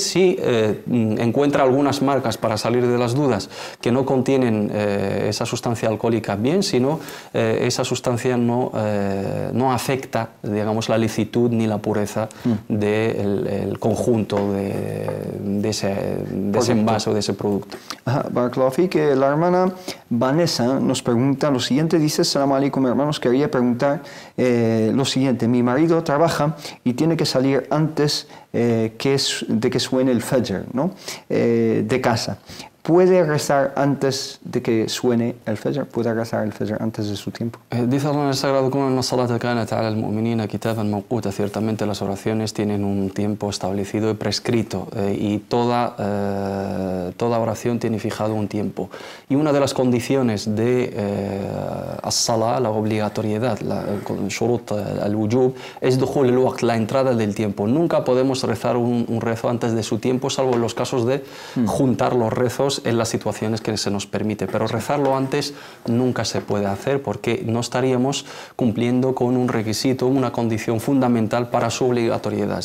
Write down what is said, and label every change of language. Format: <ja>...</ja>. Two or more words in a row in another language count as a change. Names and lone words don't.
<es>Si encuentra algunas marcas, para salir de las dudas, que no contienen esa sustancia alcohólica, bien, sino esa sustancia no afecta, digamos, la licitud ni la pureza del conjunto de ese envase o de ese producto. Barakallahu, que la hermana Vanessa nos pregunta lo siguiente, dice:</es> <ar>سلام عليكم,</ar> <es>hermanos, quería preguntar lo siguiente: mi marido trabaja y tiene que salir antes de que suene el Fajr, ¿no? De casa. ¿Puede rezar antes de que suene el Fajr? ¿Puede rezar el Fajr antes de su tiempo? Dice Allah en el Sagrado Corán: ciertamente las oraciones tienen un tiempo establecido y prescrito, y toda oración tiene fijado un tiempo. Y una de las condiciones de as-salah, la obligatoriedad,</es> <ar>شروط الوجوب,</ar> <es>es</es> <ar>دخول الوقت,</ar> <es>la entrada del tiempo. Nunca podemos rezar un rezo antes de su tiempo, salvo en los casos de juntar los rezos en las situaciones que se nos permite, pero rezarlo antes nunca se puede hacer, porque no estaríamos cumpliendo con un requisito, una condición fundamental para su obligatoriedad.</es>